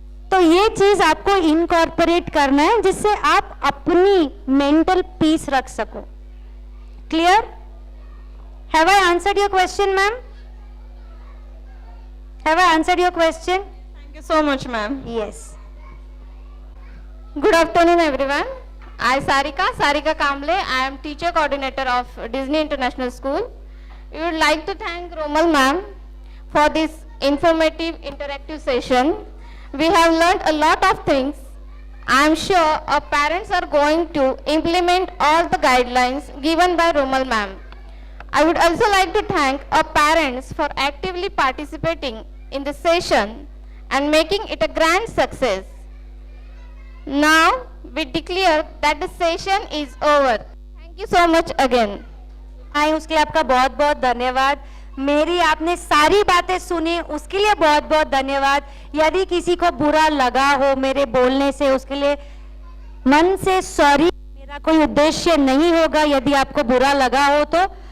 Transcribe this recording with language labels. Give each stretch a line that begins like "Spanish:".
Hindi: तो ये चीज आपको इनकॉर्पोरेट करना है जिससे आप अपनी मेंटल पीस रख सको। Clear?
English: Have I answered your question ma'am? Have I answered your question? Thank you so much, ma'am. Yes. Good afternoon, everyone. I Sarika Kamble. I am teacher coordinator of Disney International School. We would like to thank Romal ma'am for this informative interactive session. We have learned a lot of things. I am sure our parents are going to implement all the guidelines given by Romal ma'am. I would also like to thank our parents for actively participating in the session and making it a grand success. Now we declare that the session is over. Thank you so much again.
Hindi: आए उसके लिए आपका बहुत बहुत धन्यवाद। मेरी आपने सारी बातें सुनी उसके लिए बहुत बहुत धन्यवाद। यदि किसी को बुरा लगा हो मेरे बोलने से उसके लिए मन से सॉरी। मेरा कोई उद्देश्य नहीं होगा यदि आपको बुरा लगा हो तो।